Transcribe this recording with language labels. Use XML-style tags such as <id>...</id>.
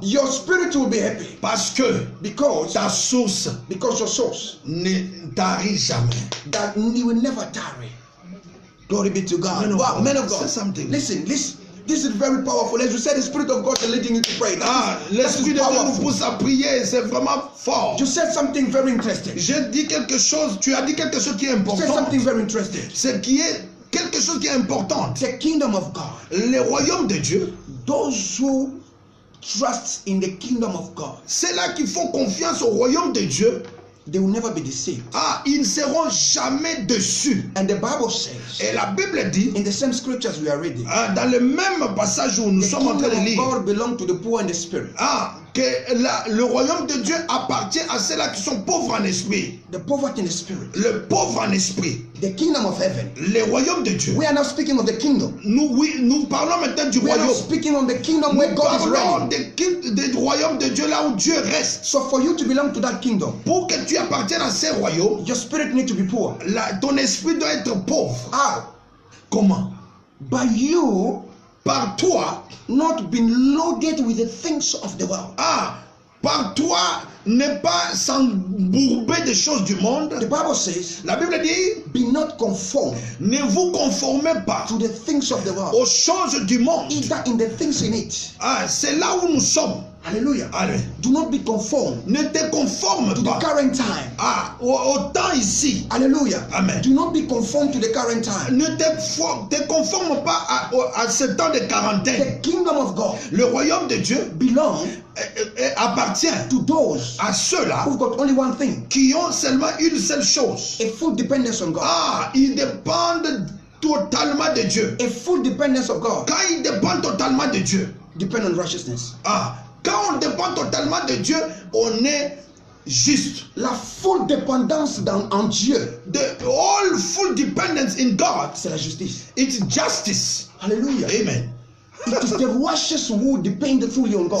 <en>Your spirit will be happy.</en> <fr>Parce que</fr> <en>Because</en> <fr>ta source</fr> <en>your source</en> <fr>ne tarit jamais.</fr> <en>that you will never tarry. Glory be to God. Man of Wow, God, man of say God. something. Listen. This is very powerful. As you said, the Spirit of God is leading you to pray.</en> <fr>L'Esprit de Dieu nous pousse à prier. C'est vraiment fort.</fr> <en>You said something very interesting.</en> <fr>J'ai dit quelque chose. Tu as dit quelque chose qui est important.</fr> <en>You said something very interesting.</en> <fr>C'est qui est quelque chose qui est important.</fr> <en>The kingdom of God.</en> <fr>Le royaume de Dieu.</fr> <en>Those who trust in the kingdom of God.</en> <fr>Ceux-là qui font confiance au royaume de Dieu.</fr> <en>They will never be deceived.</en> <fr>Ils ne seront jamais déçus.</fr> <en>And the Bible says,</en> <fr>et la Bible dit,</fr> <en>in the same scriptures we are reading,</en> <fr>dans le même passage où nous sommes en train de lire,</fr> <en>God belongs to the poor and the spirit.</en> <fr>Que le royaume de Dieu appartient à ceux-là qui sont pauvres en esprit.</fr> <en>The poverty in the spirit.</en> <fr>Le pauvre en esprit.</fr> <en>The kingdom of heaven.</en> <fr>Le royaume de Dieu.</fr> <en>We are not speaking of the kingdom.</en> <fr>Nous parlons maintenant du royaume.</fr> <en>We are not speaking of the kingdom where God is reigning.</en> <fr>Du royaume de Dieu là où Dieu reste.</fr> <en>So for you to belong to that kingdom,</en> <fr>pour que tu appartiennes à ce royaume,</fr> <en>your spirit needs to be poor.</en> <fr>Ton esprit doit être pauvre.</fr> <en>How?</en> <fr>Comment?</fr> <en>By you,</en> <fr>par toi,</fr> <en>not being loaded with the things of the world.</en> <fr>Par toi, ne pas s'embourber des choses du monde.</fr> <en>The Bible says,</en> <fr>la Bible dit,</fr> <en>be not conformed.</en> <fr>Ne vous conformez pas</fr> <en>to the things of the world.</en> <fr>Aux choses du monde.</fr> <en>Either in the things in it.</en> <fr>C'est là où nous sommes.</fr> <en>Hallelujah.</en> <fr>Allez.</fr> <en>Do not be conformed.</en> <fr>Ne te conforme</fr> <en>to</en> <fr>pas.</fr> <en>The current time.</en> <fr>Au temps ici.</fr> <en>Hallelujah. Amen. Do not be conformed to the current time.</en> <fr>Ne te conforme pas à ce temps de quarantaine.</fr> <en>The kingdom of God.</en> <fr>Le royaume de Dieu</fr> <en>belong</en> <fr>appartient</fr> <en>to those</en> <fr>à ceux-là</fr> <en>who've got only one thing.</en> <fr>Qui ont seulement une seule chose.</fr> <en>A full dependence on God.</en> <fr>Ils dépendent totalement de Dieu.</fr> <en>A full dependence of God.</en> <fr>Quand ils dépendent totalement de Dieu.</fr> <en>Depend on righteousness.</en> <fr>Quand on dépend totalement de Dieu, on est juste. La full dépendance en Dieu.</fr> <en>The all full dependence in God.</en> <fr>C'est la justice.</fr> <en>It's justice. Hallelujah. Amen. It is the righteous who depend fully on God.</en>